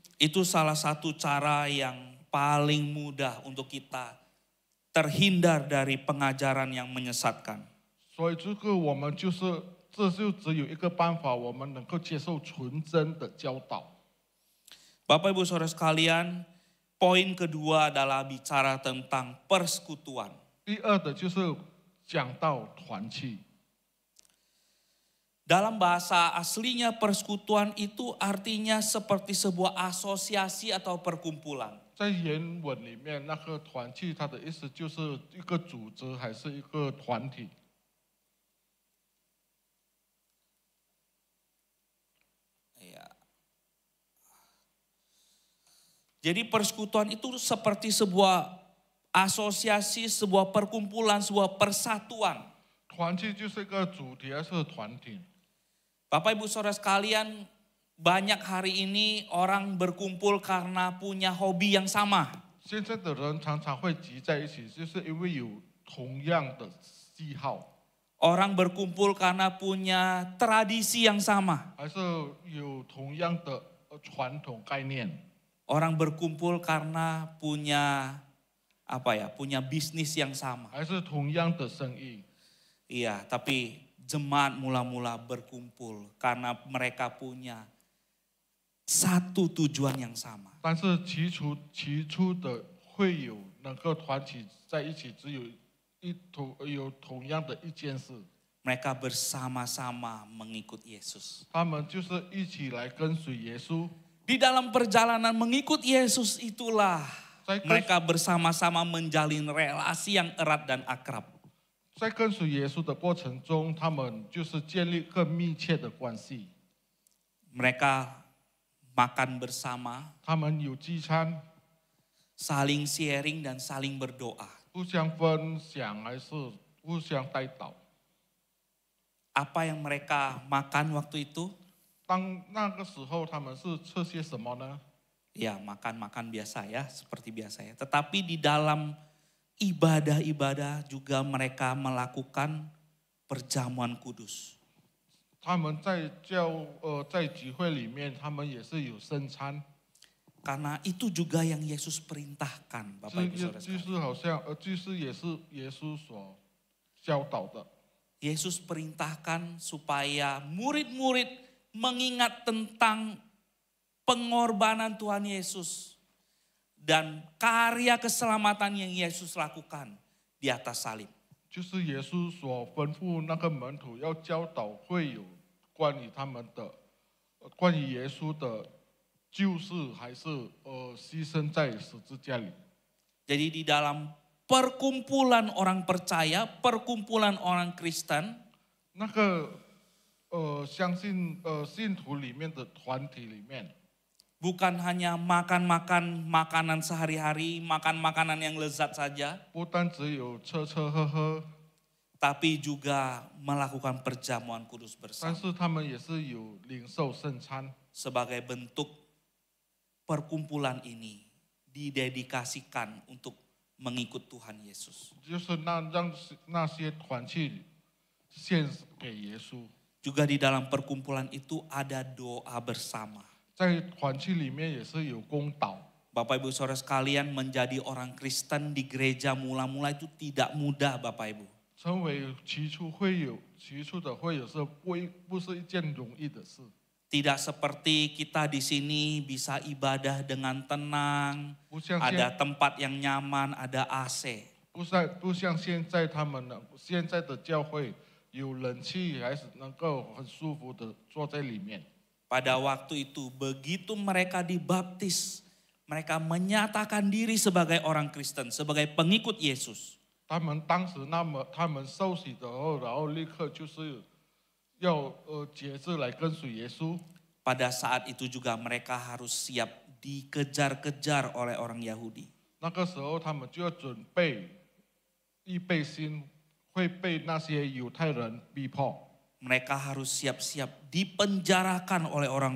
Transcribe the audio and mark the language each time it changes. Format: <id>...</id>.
<id>Itu salah satu cara yang paling mudah untuk kita terhindar dari pengajaran yang menyesatkan.</id> <zh>所以这个我们这就只有一个办法，我们能够接受纯真的教导。</zh> <id>Bapak Ibu Saudara sekalian, poin kedua adalah bicara tentang persekutuan.</id> <zh>第二的就是讲到团契。</zh> <id>Dalam bahasa aslinya persekutuan itu artinya seperti sebuah asosiasi atau perkumpulan.</id> <zh>在原文里面，那个团契它的意思就是一个组织还是一个团体。</zh> <id>Ya. Jadi persekutuan itu seperti sebuah asosiasi, sebuah perkumpulan, sebuah persatuan.</id> <zh>团契就是一个主题还是团体？</zh> <id>Bapak Ibu Saudara sekalian, banyak hari ini orang berkumpul karena punya hobi yang sama.</id> <zh>现在的人常常会集在一起，就是因为有同样的喜好，</zh> <id>Orang berkumpul karena punya tradisi yang sama.</id> <zh>还是有同样的传统概念。</zh> <id>Orang berkumpul karena punya punya bisnis yang sama.</id> <zh>还是同样的生意，</zh> <id>Iya, tapi jemaat mula-mula berkumpul karena mereka punya satu tujuan yang sama.</id> <zh>但是起初的会有能够团体在一起，只有有同样的一件事，</zh> <id>Mereka bersama-sama mengikut Yesus.</id> <zh>他们就是一起来跟随耶稣。</zh> <id>Di dalam perjalanan mengikut Yesus itulah Saya kan- mereka bersama-sama menjalin relasi yang erat dan akrab.</id> <zh>在跟随耶稣的过程中，他们就是建立更密切的关系。</zh> <id>Mereka makan bersama,</id> <zh>他们有聚餐，</zh> <id>saling sharing dan saling berdoa.</id> <zh>互相分享还是互相带导。</zh> <id>Apa yang mereka makan waktu itu?</id> <zh>当那个时候，他们是吃些什么呢？</zh> <id>Ya makan-makan biasa ya, seperti biasa ya. Tetapi di dalam ibadah-ibadah juga mereka melakukan perjamuan kudus.</id> <zh>他们在聚会里面，他们也是有圣餐，</zh> <id>Karena itu juga yang Yesus perintahkan, Bapak Ibu</id> <zh>这</zh> <id>Saudara</id> <zh>就</zh> <id>sekalian.</id> <zh>是好像也是耶稣所教导的。</zh> <id>Yesus perintahkan supaya murid-murid mengingat tentang pengorbanan Tuhan Yesus dan karya keselamatan yang Yesus lakukan di atas salib.</id> <zh>就是耶稣所吩咐那个门徒要教导会友关于他们的，关于耶稣的救世还是牺牲在十字架里。</zh> <id>Jadi di dalam perkumpulan orang percaya, perkumpulan orang Kristen,</id> <zh>那个相信信徒里面的团体里面，</zh> <id>bukan hanya makan-makan makanan sehari-hari, makan makanan yang lezat saja,</id> <zh>不单只有吃吃喝喝，</zh> <id>tapi juga melakukan perjamuan kudus</id> <zh>但</zh> <id>bersama</id> <zh>是他们也是有领受圣餐，</zh> <id>sebagai bentuk perkumpulan ini didedikasikan untuk mengikut Tuhan Yesus.</id> <zh>就是让那些团契献给耶稣。</zh> <id>Juga di dalam perkumpulan itu ada doa bersama.</id> <zh>在团契里面也是有公祷。</zh> <id>Bapak Ibu Saudara sekalian, menjadi orang Kristen di gereja mula-mula itu tidak mudah Bapak Ibu.</id> <zh>成为起初的会友是不是一件容易的事？</zh> <id>Tidak seperti kita di sini bisa ibadah dengan tenang,</id> <zh>不像</zh> <id>ada tempat yang nyaman, ada AC.</id> <zh>不像现在现在的教会有冷气，还是能够很舒服的坐在里面。</zh> <id>Pada waktu itu begitu mereka dibaptis, mereka menyatakan diri sebagai orang Kristen, sebagai pengikut Yesus.</id> <zh>他们当时他们受洗的后，然后立刻就是要节制来跟随耶稣。</zh> <id>Pada saat itu juga mereka harus siap dikejar-kejar oleh orang Yahudi.</id> <zh>那个时候他们就要准备预备心，会被那些犹太人逼迫。</zh> <id>Mereka harus siap-siap dipenjarakan oleh orang</id>